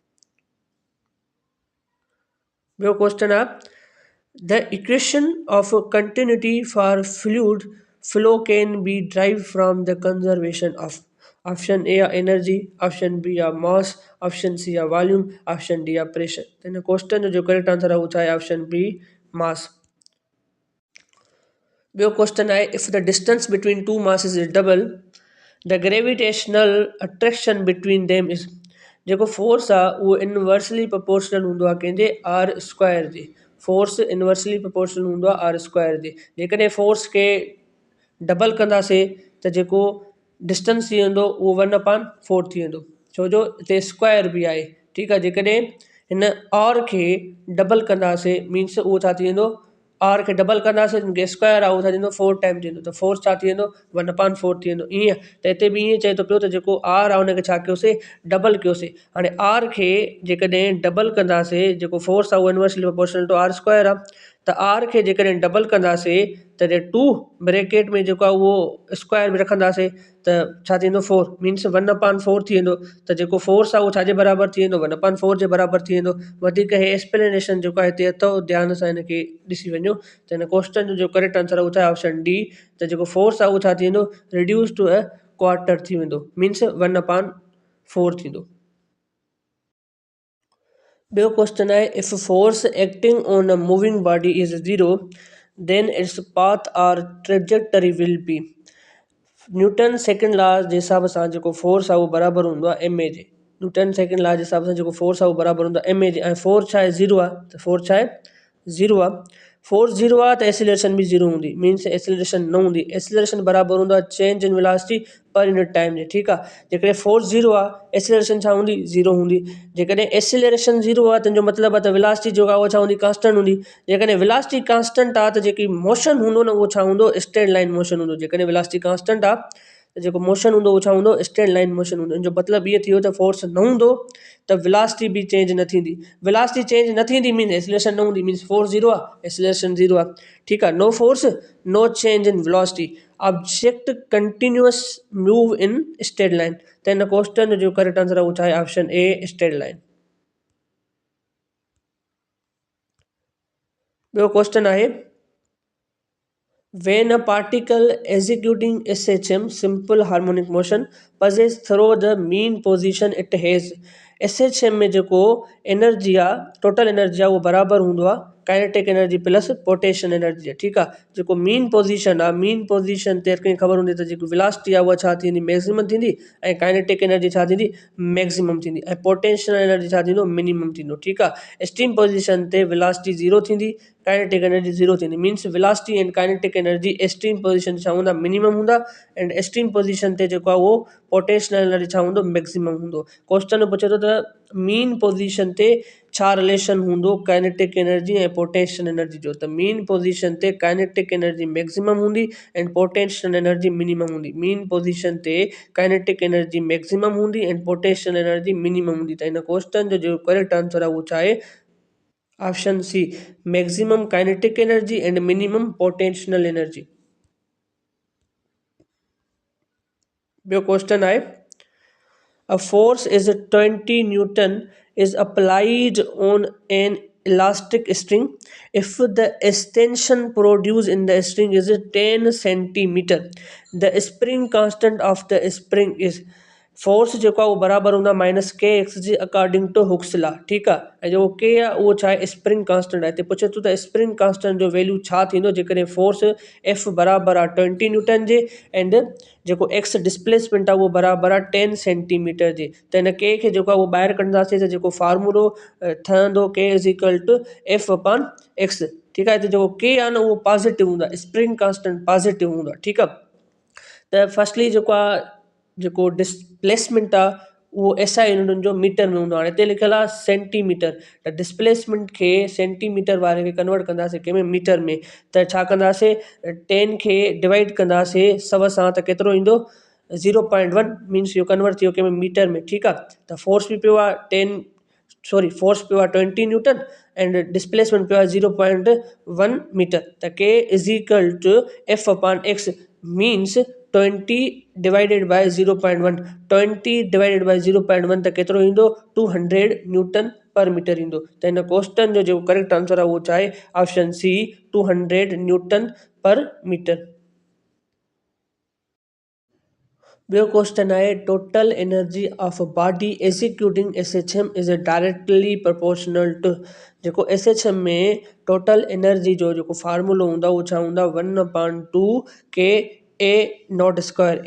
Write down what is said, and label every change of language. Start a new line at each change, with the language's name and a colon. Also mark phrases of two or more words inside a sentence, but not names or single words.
English: ॿियो question आहे the equation of continuity for fluid flow can be drive from the conservation of option A आहे energy option B आहे mass option C आहे volume option D आहे pressure
Sindhi: त हिन क्वेश्चन जो करेक्ट आंसर आहे उहो छा आहे
English: option B mass. ॿियो question आहे if the distance between two masses is double the gravitational attraction between them is
Sindhi: जेको फोर्स आहे उहो
English: inversely proportional
Sindhi: हूंदो आहे कंहिंजे
English: R square जे force inversely proportional
Sindhi: हूंदो आहे
English: R square
Sindhi: जे जेकॾहिं फोर्स खे डबल कंदासीं त जेको डिस्टेंस थी वेंदो उहो 1/4 थी वेंदो छो जो हिते स्क्वायर बि आहे ठीकु आहे जेकॾहिं हिन आर खे डबल कंदासीं मीन्स उहो छा थी वेंदो आर खे डबल कंदासीं हिनखे स्क्वायर आहे उहो छा थींदो 4 टाइम थी वेंदो त फोर्स छा थी वेंदो 1/4 थी वेंदो ईअं त हिते बि ईअं चए थो पियो त जेको आर आहे हुनखे छा कयोसीं डबल कयोसीं हाणे आर खे जेकॾहिं डबल कंदासीं जेको फोर्स आहे उहो
English: inversely proportional to R square
Sindhi: आहे त आर खे जेकॾहिं डबल कंदासीं त 2 ब्रैकेट में जेको आहे उहो स्क्वायर में रखंदासीं त छा थींदो 4 मीन्स 1/4 थी वेंदो त जेको फोर्स आहे उहो छाजे बराबरि थी वेंदो 1/4 जे बराबरि थी वेंदो वधीक हे एक्सप्लेनेशन जेको आहे हिते अथव ध्यान सां हिनखे ॾिसी वञो त हिन क्वेश्चन जो
English: correct answer
Sindhi: आहे उहो छा आहे
English: option D
Sindhi: त जेको फोर्स आहे उहो छा थी वेंदो
English: reduce to a quarter
Sindhi: थी वेंदो, मीन्स 1/4 थींदो। ॿियो क्वेश्चन आहे,
English: if force acting on a moving body is 0 then its path or trajectory will be. Newton second law
Sindhi: जे हिसाब सां जेको फोर्स आहे उहो बराबरि हूंदो आहे एम ए जे।
English: Newton second law
Sindhi: जे हिसाब सां जेको फोर्स आहे उहो बराबरि हूंदो आहे एम ए जे। ऐं फोर्स छा आहे, ज़ीरो आहे, त फोर्स छा आहे, ज़ीरो आहे।
English: force zero
Sindhi: आहे त एसिलेरेशन बि ज़ीरो हूंदी, मीन्स एसिलेरेशन न हूंदी।
English: एसिलेरेशन
Sindhi: बराबरि हूंदो आहे
English: change in velocity per unit time जे,
Sindhi: ठीकु आहे। जेकॾहिं
English: force zero
Sindhi: आहे एसिलेरेशन छा हूंदी, ज़ीरो हूंदी। जेकॾहिं
English: acceleration zero
Sindhi: आहे त जो मतिलबु आहे त वेलोसिटी जेका उहा छा हूंदी, कांस्टेंट हूंदी। जेकॾहिं
English: velocity constant
Sindhi: आहे त जेकी मोशन हूंदो न उहो छा हूंदो,
English: straight line motion
Sindhi: हूंदो। जेकॾहिं
English: velocity constant
Sindhi: आहे त जेको मोशन हूंदो उहो छा हूंदो,
English: straight line motion
Sindhi: हूंदो। इन जो मतिलबु इहो थियो त फोर्स न हूंदो त वेलोसिटी बि चेंज न थींदी।
English: velocity change
Sindhi: न थींदी
English: means acceleration
Sindhi: न हूंदी,
English: means force zero आहे acceleration zero
Sindhi: आहे, ठीकु आहे।
English: no force no change in velocity object continuous move in straight line.
Sindhi: त हिन क्वेश्चन जो
English: correct answer
Sindhi: आहे उहो छा आहे,
English: option A straight line.
Sindhi: ॿियो क्वेश्चन आहे,
English: when a particle executing SHM simple harmonic motion passes through the mean position it has।
Sindhi: SHM में जेको एनर्जी आहे,
English: total energy
Sindhi: आहे उहो बराबरि हूंदो आहे
English: kinetic energy plus potential energy
Sindhi: आहे, ठीकु आहे। जेको
English: mean position
Sindhi: आहे,
English: mean position
Sindhi: ते कंहिंखे ख़बर हूंदी त जेकी वेलोसिटी आहे उहा छा थींदी, मैक्सिमम थींदी, ऐं
English: kinetic energy
Sindhi: छा थींदी, मैक्सिमम थींदी, ऐं
English: potential energy
Sindhi: छा थींदो, मिनिमम थींदो, ठीकु आहे।
English: extreme position ते velocity zero थींदी, kinetic energy zero थींदी, means velocity and kinetic energy extreme position
Sindhi: छा हूंदा, मिनिमम हूंदा,
English: and extreme position
Sindhi: ते जेको आहे उहो
English: potential energy
Sindhi: छा हूंदो, मैक्सिमम हूंदो।
English: क्वेश्चन
Sindhi: पुछे थो त
English: mean position
Sindhi: ते छा रिलेशन हूंदो
English: kinetic energy ऐं potential energy
Sindhi: जो, त
English: mean position ते kinetic energy maximum हूंदी and potential energy minimum हूंदी। mean position ते kinetic energy maximum हूंदी and potential energy minimum हूंदी।
Sindhi: त हिन क्वेश्चन जो जो
English: correct answer
Sindhi: आहे उहो छा आहे,
English: option C maximum kinetic energy and minimum potential energy.
Sindhi: ॿियो क्वेश्चन आहे,
English: a force is 20 Newton is applied on an elastic string if the extension produced in the string is 10 centimeter, the spring constant of the spring is। फोर्स
Sindhi: जेको आहे उहो बराबरि हूंदा
English: minus K X जे according to Hooke's law,
Sindhi: ठीकु आहे। ऐं जेको के आहे उहो छा आहे,
English: spring constant
Sindhi: आहे। हिते पुछे थो त
English: spring constant
Sindhi: जो वैल्यू छा थींदो जेकॾहिं
English: force F
Sindhi: बराबरि आहे 20 न्यूटन जे एंड जेको
English: X displacement
Sindhi: आहे उहो बराबरि आहे 10 सेंटीमीटर जे। त हिन के खे जेको आहे उहो ॿाहिरि कढंदासीं त जेको फार्मूलो ठहंदो
English: K is equal to F upon X,
Sindhi: ठीकु आहे। हिते जेको के आहे न उहो पॉज़िटिव हूंदो आहे,
English: spring constant positive
Sindhi: हूंदो आहे, ठीकु आहे। त फर्स्टली जेको आहे जेको डिस्प्लेसमेंट आहे उहो एसआई यूनिटनि जो मीटर में हूंदो आहे। हाणे हिते लिखियलु आहे सेंटीमीटर, त डिस्प्लेसमेंट खे सेंटीमीटर वारे खे कन्वर्ट कंदासीं कंहिंमें, मीटर में। त छा कंदासीं, 10 खे डिवाइड कंदासीं 100 सां त केतिरो ईंदो, 0.1, मीन्स इहो कन्वर्ट थी वियो कंहिंमें मीटर में, ठीकु आहे। त फोर्स बि पियो आहे फोर्स पियो आहे 20
English: Newton and displacement
Sindhi: पियो आहे 0.1 मीटर।
English: त K is equal to F upon X means 20 divided by 0.1 20 divided by 0.1
Sindhi: त केतिरो ईंदो,
English: 200 Newton per meter ईंदो।
Sindhi: त हिन क्वेश्चन जो जेको
English: correct answer
Sindhi: आहे उहो छा आहे,
English: option C 200 Newton per meter. ॿियो question आहे total energy of body executing SHM is directly proportional to।
Sindhi: जेको एसएचएम में
English: total energy
Sindhi: जो जेको फार्मूलो हूंदा उहो छा हूंदा, 1/2
English: K A naught square.